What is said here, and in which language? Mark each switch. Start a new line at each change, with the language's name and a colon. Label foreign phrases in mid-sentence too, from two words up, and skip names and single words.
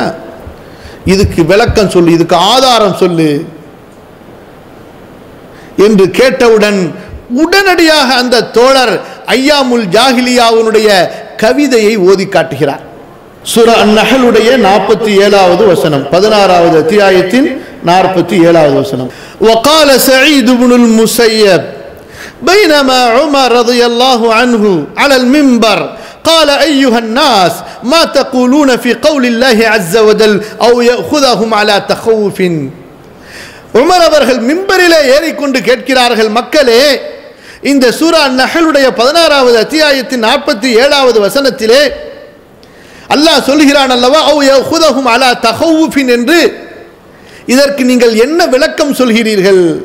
Tamil: இதுக்கு விளக்கம் சொல்லு, இதுக்கு ஆதாரம் சொல்லு என்று கேட்டவுடன் உடனடியாக அந்த தோழர்
Arabic: أيام الجاهلية
Tamil: கவிதையை ஓதி காட்டுகிறார். சூரா அன்-நஹ்லுடைய 47வது வசனம், 16வது அத்தியாயத்தின் 47வது வசனம்.
Arabic: وقال سعيد بن المسيب بينما عمر رضي الله عنه على المنبر قال أيها الناس ما تقولون في قول الله عز وجل أو يأخذهم على تخوف.
Tamil: உமர் அவர்கள் மிம்பரிலே ஏறிக்கொண்டு கேட்கிறார்கள், மக்களே, இந்த சூரா அன்-நஹ்லுடைய 16வது அத்தியாயத்தின் 47வது வசனத்திலே அல்லாஹ் சொல்கிறான் அல்லவா,
Arabic: أو يأخذهم على تخوف
Tamil: என்று, இதற்கு நீங்கள் என்ன விளக்கம் சொல்கிறீர்கள்?